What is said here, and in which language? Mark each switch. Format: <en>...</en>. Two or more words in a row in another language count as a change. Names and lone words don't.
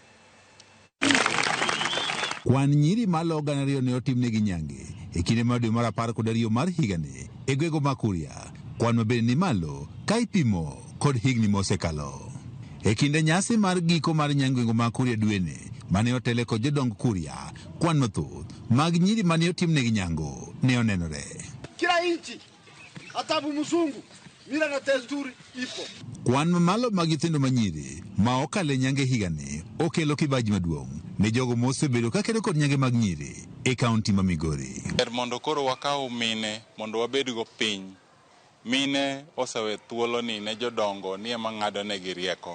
<luo>Kwan nyiri malo 200 ne otimnegi nyange e kinde mar dwe mar 12 mar higani e gwenge mag Kuria. Kwan mabende ni malo ka ipimo kod higni mosekalo. E kinde nyasi mar giko mar nyange mag Kuria dwene mane otele kod jodong Kuria, kwan mathoth mag nyiri mane otimnegi nyango ne onenore.</luo> <sw>Kila inchi atabu mzungu mila na desturi ipo.</sw> <luo>Kwan mamalo mag nyithindo manyiri ma okale nyange higani okelo kibaji maduong' ne jogo mosebedo ka kedo kod nyange mag nyiri e kaunti ma Migori. Mondo koro wakaw mine mondo wabed go piny. Mine osewe thuolo ni ne jodongo ni ema ng'ado negi rieko.</luo>